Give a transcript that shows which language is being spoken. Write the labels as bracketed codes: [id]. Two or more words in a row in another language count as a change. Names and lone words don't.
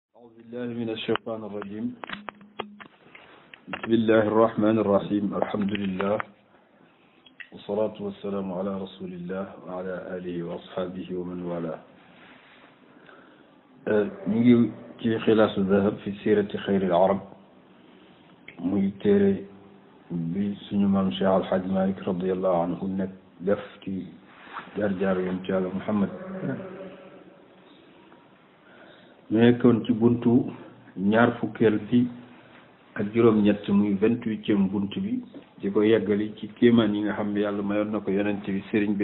[ar] أعوذ بالله من الشيطان الرجيم بسم الله الرحمن الرحيم الحمد لله والصلاة والسلام على رسول الله وعلى آله وأصحابه ومن والاه نيجي في خلاص الذهب في سيرة خير العرب [wo] muy téere bi suñu maam [ar] Cheikh Al Hadj Malick رضي الله عنه [wo] nekk def ci jaar-jaar yonent Yàlla [ar] Muhammad [wo] ñu nekkoon ci buntu ñaar fukkeel bi ak juróom-ñett muy 28e bunt bi di ko yeggali ci kéemaan yi nga xam ne yàlla mayoon na ko yonent bi sëriñ bi